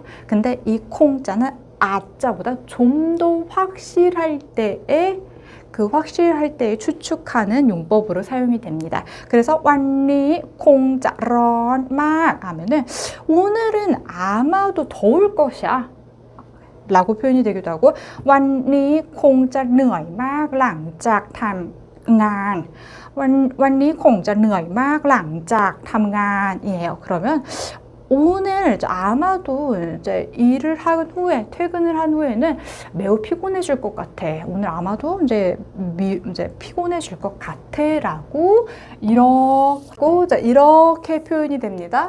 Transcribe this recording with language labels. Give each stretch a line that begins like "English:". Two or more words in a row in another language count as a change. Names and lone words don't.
Korean: 근데 이 콩자는 자보다 좀 더 확실할 때에 확실할 때에 추측하는 용법으로 사용이 됩니다. 그래서
Thai: วันนี้คงจะร้อนมาก
Korean: 하면은 오늘은 아마도 더울 것이야 라고 표현이 되기도 하고,
Thai: วันนี้คงจะเหนื่อยมากหลังจากทำ วันนี้คงจะเหนื่อยมากหลังจากทำงาน
Korean: 이에요. 그러면 오늘 아마도 이제 일을 한 후에, 퇴근을 한 후에는 매우 피곤해질 것 같아. 오늘 아마도 이제 피곤해질 것 같아라고 이렇게 표현이 됩니다.